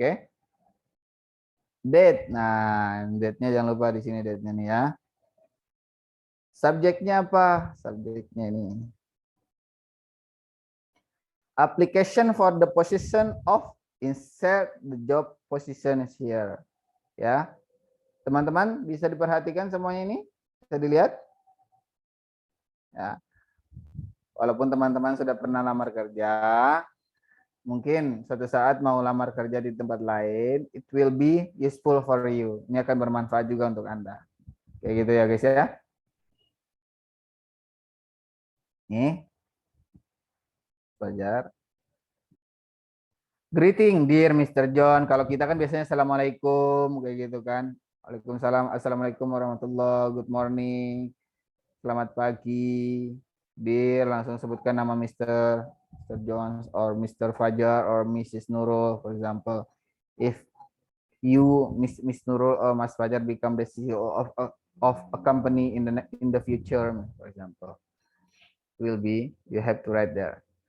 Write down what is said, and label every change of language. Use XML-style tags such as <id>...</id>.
<id>Okay? Date, nah date-nya jangan lupa di sini date-nya nih ya. Subjeknya apa? Subjeknya ini.</id> <en>Application for the position of insert the job position is here.</en> <id>Ya, teman-teman bisa diperhatikan semuanya ini, bisa dilihat. Ya, walaupun teman-teman sudah pernah lamar kerja, mungkin suatu saat mau lamar kerja di tempat lain,</id> <en>it will be useful for you.</en> <id>Ini akan bermanfaat juga untuk Anda. Kayak gitu ya guys ya. Nih, belajar.</id> <en>Greeting, dear Mr. John.</en> <id>Kalau kita kan biasanya assalamualaikum kayak gitu kan. Waalaikumsalam, assalamualaikum warahmatullahi,</id> <en>good morning.</en> <id>Selamat pagi, Dear, langsung sebutkan nama Mr.</id> <en>Jones or Mr. Fajar or Mrs. Nurul, for example. If you, Miss Nurul or Mas Fajar become the CEO of a company in the future, for example, will be, you have to write there.</en>